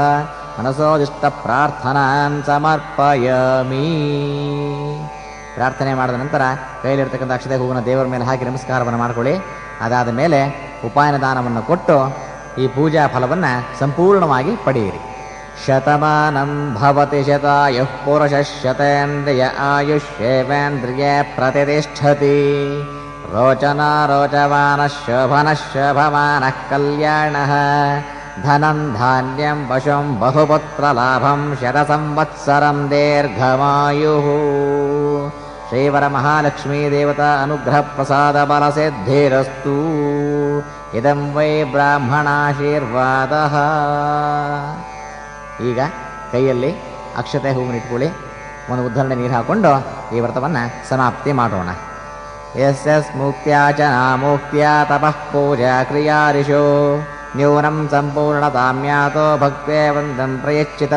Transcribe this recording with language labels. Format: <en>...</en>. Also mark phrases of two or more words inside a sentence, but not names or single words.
<sa>ಮನಸೋದಿಷ್ಟ ಪ್ರಾರ್ಥನಾನ್ ಸಮರ್ಪಯಾಮಿ.</sa> <kn>ಪ್ರಾರ್ಥನೆ ಮಾಡಿದ ನಂತರ ಕೈಲಿರ್ತಕ್ಕಂಥ ಅಕ್ಷತೆ ಹೂವನ್ನು ದೇವರ ಮೇಲೆ ಹಾಕಿ ನಮಸ್ಕಾರವನ್ನು ಮಾಡಿಕೊಳ್ಳಿ. ಅದಾದ ಮೇಲೆ ಉಪಾಯನ ದಾನವನ್ನು ಕೊಟ್ಟು ಈ ಪೂಜಾ ಫಲವನ್ನು ಸಂಪೂರ್ಣವಾಗಿ ಪಡೆಯಿರಿ.</kn> <sa>ಶತಮಾನಂ ಭವತಿ ಶತಾಯುಃ ಪುರುಷಃ ಶತೇಂದ್ರಿಯ ಆಯುಷ್ಯೇವೇಂದ್ರಿಯ ಪ್ರತಿಷ್ಠತಿ. ರೋಚನಾ ರೋಚಮಾನಃ ಶೋಭನಃ ಶೋಭಮಾನಃ ಕಲ್ಯಾಣಃ. ಧನಂ ಧಾನ್ಯಂ ಪಶುಂ ಬಹುಪುತ್ರಲಾಭಂ ಶತಸಂವತ್ಸರಂ ದೀರ್ಘಮಾಯುಃ. ಶ್ರೀವರ ಮಹಾಲಕ್ಷ್ಮೀ ದೇವತಾ ಅನುಗ್ರಹ ಪ್ರಸಾದ ಬಲಸಿದ್ಧಿರಸ್ತು. ಇದಂ ವೈ ಬ್ರಾಹ್ಮಣಾಶೀರ್ವಾದ.</sa> <kn>ಈಗ ಕೈಯಲ್ಲಿ ಅಕ್ಷತೆ ಹೂವನ್ನು ಇಟ್ಕೊಳ್ಳಿ. ಒಂದು ಉದ್ಧರಣೆ ನೀರು ಹಾಕ್ಕೊಂಡು ಈ ವ್ರತವನ್ನು ಸಮಾಪ್ತಿ ಮಾಡೋಣ.</kn> <sa>ಯಸ್ ಮುಕ್ತ್ಯಾ ಚ ನಾಮುಕ್ತ್ಯಾ ತಪಃ ಪೂಜಾ ಕ್ರಿಯಾದಿಶೋ ನ್ಯೂನಂ ಸಂಪೂರ್ಣತಾಮ್ಯಾತೋ ಭಕ್ತೇ ವಂದಂ ಪ್ರಯಚ್ಚಿತಂ.</sa>